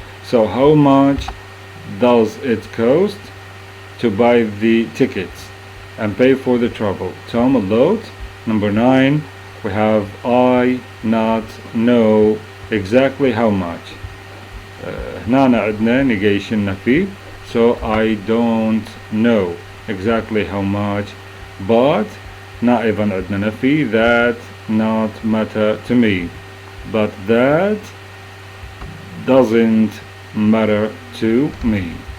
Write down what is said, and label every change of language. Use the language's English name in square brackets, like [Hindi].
[English] So how much does it cost to buy the tickets and pay for the travel? Tom, a lot. Number 9 we have I not know exactly how much. [Arabic] هنا عندنا negation نفي. [English] So I don't know exactly how much, but [Arabic] هنا أيضا عندنا نفي [English] that not matter to me, but that doesn't matter to me.